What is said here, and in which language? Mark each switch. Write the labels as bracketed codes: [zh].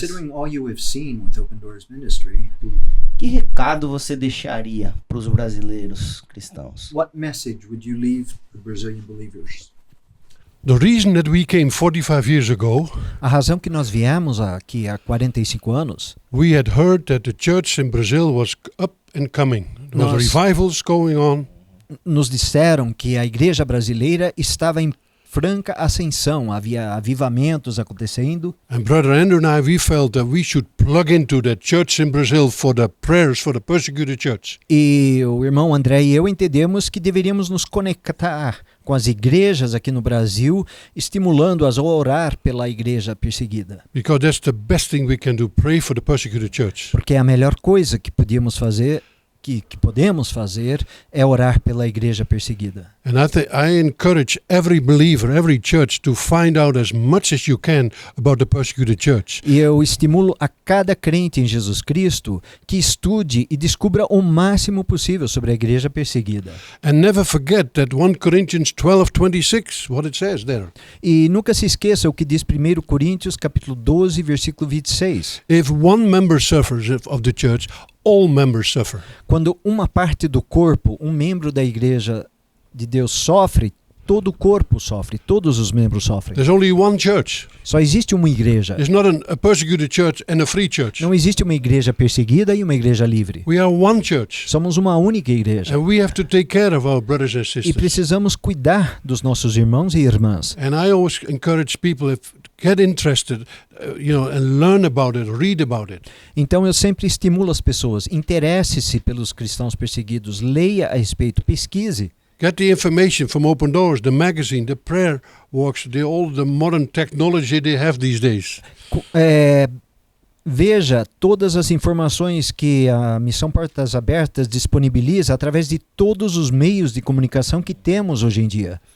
[en] Considering all you have seen with Open Doors Ministry, [pt] Que recado você deixaria para os brasileiros cristãos? [en] what message would you leave the Brazilian believers? The reason that we came 45 years ago, [pt] A razão que nós viemos aqui há 45 anos, [en] we had heard that the church in Brazil was up and coming. There was [pt] Nós- [en] revivals going on. [pt] nos disseram que a igreja brasileira estava em franca ascensão, havia avivamentos acontecendo. [en] And Brother Andrew and I, we felt that we should plug into that church in Brazil for the prayers for the persecuted church. [pt] E o irmão André e eu entendemos que deveríamos nos conectar com as igrejas aqui no Brasil, estimulando-as a orar pela igreja perseguida. [en] Because that's the best thing we can do, pray for the persecuted church. [pt] Porque é a melhor coisa que podíamos fazer que podemos fazer é orar pela igreja perseguida. [en] And I encourage every believer, every church to find out as much as you can about the persecuted church. [pt] E eu estimulo a cada crente em Jesus Cristo que estude e descubra o máximo possível sobre a igreja perseguida. [en] And never forget that 1 Corinthians 12:26, what it says there. [pt] E nunca se esqueça o que diz 1 Coríntios capítulo 12, versículo 26. [en] If one member suffers of the church, all members suffer. [pt] Quando uma parte do corpo, um membro da igreja de Deus sofre, todo o corpo sofre, todos os membros sofrem. [en] There's only one church. [pt] Só existe uma igreja. [en] There's not a persecuted church and a free church. [pt] Não existe uma igreja perseguida e uma igreja livre. [en] We are one church. [pt] Somos uma única igreja. [en] And we have to take care of our brothers and [pt] E [en] sisters. [pt] precisamos cuidar dos nossos irmãos e irmãs. [en] And I always encourage people, if get interested, and learn about it, read about it. [pt] Então eu sempre estimulo as pessoas, interesse-se pelos cristãos perseguidos, leia a respeito, pesquise. [en] Get the information from Open Doors, the magazine, the prayer walks, all the modern technology they have these days. [pt] Veja todas as informações que a Missão Portas Abertas disponibiliza através de todos os meios de comunicação que temos hoje em dia.